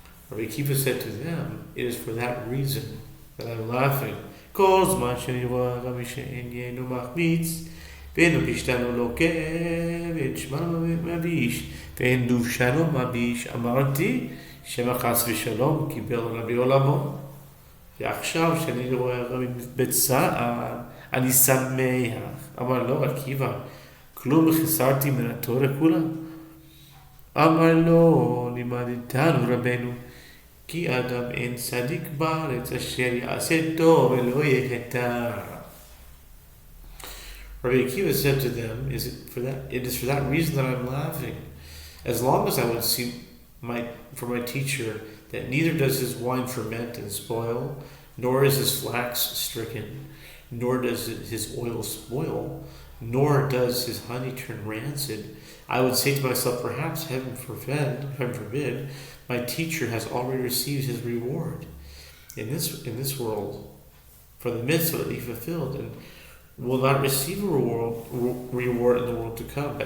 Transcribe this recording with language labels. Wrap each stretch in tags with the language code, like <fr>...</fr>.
<en>Rabbi Akiva said to them, it is for that reason that I am laughing.</en> <he>Kol zman sheni roa Rabbi she'enyenu machmitz, ve'enu pishtanu lokeh, ve'shmanu mabish, ואין דובשנו מביש, אמרתי שמחס ושלום קיבל רבי עולמו. ועכשיו שאני רואה רבי בצער, אני שמח. אמר לו עקיבא, כלום חסרתי מן התורה כולה? אמר לו, לימדתנו רבנו, כי אדם אין צדיק בארץ אשר יעשה טוב ולא יחטא.</he> <en>Rabbi Akiva said to them, it is for that reason that I'm laughing. As long as I would see for my teacher that neither does his wine ferment and spoil, nor is his flax stricken, nor does his oil spoil, nor does his honey turn rancid, I would say to myself, perhaps, heaven forbid, my teacher has already received his reward in this world for the mitzvah that he fulfilled, and will not receive a reward in the world to come.</en>